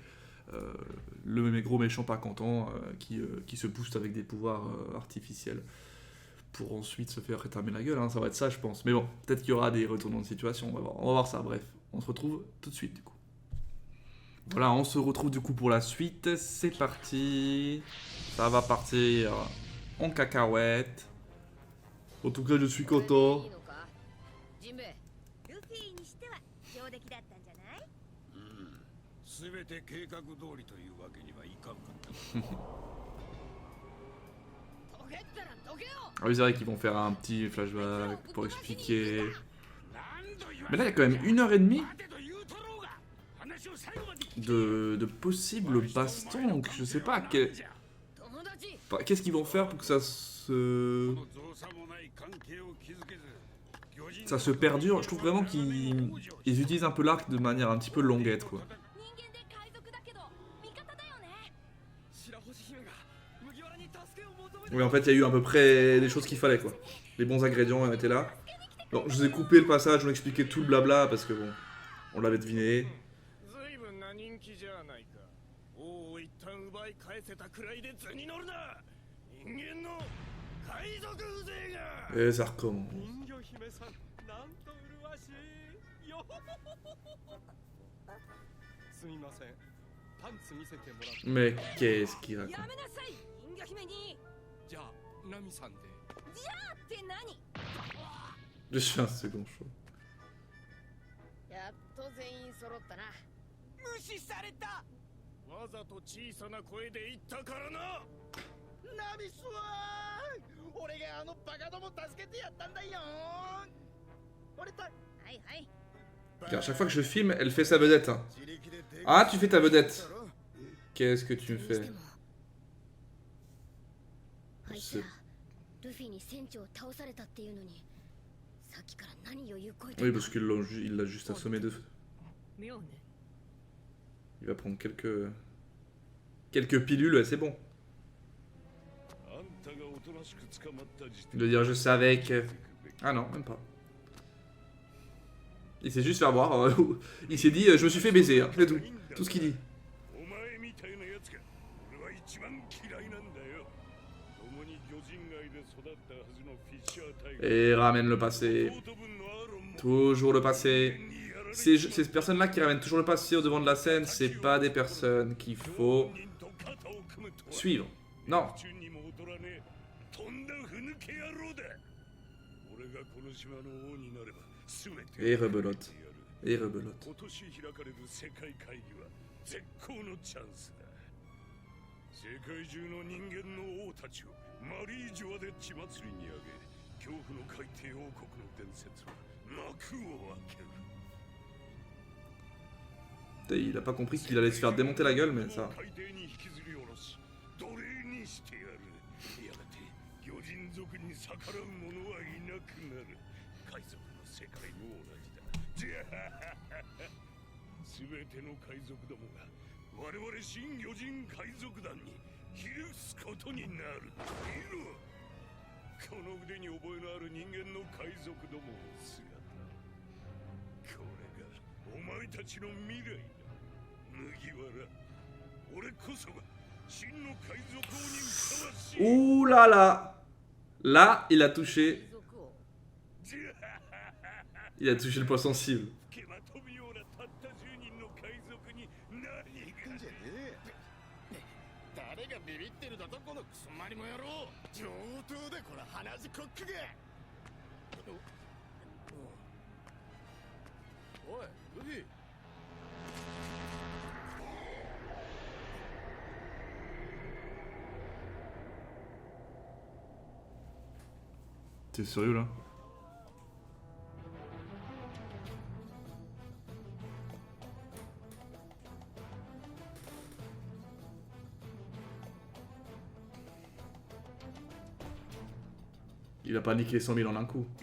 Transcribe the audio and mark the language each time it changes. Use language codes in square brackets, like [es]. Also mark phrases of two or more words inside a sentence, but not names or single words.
[fr] Le gros méchant pas content qui se booste avec des pouvoirs artificiels pour ensuite se faire rétamer la gueule. Hein. Ça va être ça, je pense. Mais bon, peut-être qu'il y aura des retournements de situation. On va voir ça. Bref, on se retrouve tout de suite, du coup. Voilà, on se retrouve du coup pour la suite. C'est parti. Ça va partir en cacahuète. En tout cas, je suis [ja] これで [fr] content. [ja] いいのかジンベエルフィにしては上出来だったんじゃない？すべて計画通りというわけにはいかんかった。どけったらどけよ [fr] Ah oui, c'est vrai qu'ils vont faire un petit flashback pour expliquer. Mais là, il y a quand même 1h30 de possibles bastons. Donc, je sais pas [ja] 友達 [fr] qu'est-ce qu'ils vont faire pour que ça se perdure. Je trouve vraiment qu'ils utilisent un peu l'arc de manière un petit peu longuette, quoi. [ja] 人間で海賊だけど味方daよね。白星姫が麦わらに助けを求めて [fr] Oui, en fait, il y a eu à peu près les choses qu'il fallait, quoi. Les bons ingrédients étaient là. Bon, je vous ai coupé le passage, je vous ai expliqué tout le blabla parce que bon, on l'avait deviné. [ja] 随分な人気じゃないか王を一旦奪い返せたくらいで図に乗るな人間の海賊風情が [fr] Et ça recommence. [ja] 人魚姫さんなんと麗しいよすみませんパンツ見せてもらって [fr] Mais qu'est-ce qu'il [ja] や [fr] raconte? [ja] めなさい人魚姫にじゃあナミさんでって何 [fr] Je suis un second chaud. [ja] やっと全員揃ったな無視されたわざと小さな声で言ったからなナミスは俺があのバカども助けてやったんだよ俺たはいはい [fr] Regarde, chaque fois que je filme, elle fait sa vedette. Hein. Ah, tu fais ta vedette. Qu'est-ce que tu me [ja] にして [fr] fais? [ja] もあいつらルフィに船長を倒されたっていうのにさっきから何を言う声で [fr] Oui, parce qu'il l'a juste assommé de feu. [ja] 妙ね [fr] Il va prendre quelques pilules, et c'est bon. [ja] あんたがおとなしく捕まった時点 [fr] De dire je savais que... Ah non, même pas. Il s'est juste fait avoir. Il s'est dit je me suis fait baiser, hein, c'est tout. Tout ce qu'il dit. [ja] お前みたいなやつが俺は一番嫌いなんだよ。共に魚人街で育ったはずのフィッシャータイガー。 [fr] Et ramène le passé. Toujours le passé. Ces personnes-là qui ramènent toujours le passé au devant de la scène, c'est pas des personnes qu'il faut suivre. Non. Et rebelote. Et rebelote. [ja] 今年開かれる世界会議は絶好のチャンスだ。世界中の人間の王たちをマリージョアで血祭りに上げ、恐怖の海底王国の伝説は幕を開ける。 [fr] Il a pas compris qu'il allait se faire démonter la gueule, mais ça. [ja] 海底に引きずり下ろし、奴隷にしてやる。やがて魚人族に逆らう者はいなくなる。海賊の世界も同じだ。すべての海賊どもが我々新魚人海賊団にひれ伏すことになる。見ろ、この腕に覚えのある人間の海賊どもの姿。これがお前たちの未来だ。麦わら、俺こそが真の海賊王にふさわしい。 [fr] Ouh là là. Là, il a touché. Il a touché le point sensible. [ja] 毛まとぶようなたった10人の海賊に何が。誰がビビってるだとこのクソマリモ野郎。上等でこの鼻血コックが。おいルフィ。 [fr] T'es sérieux là? Il va pas niquer 100 000 en un coup.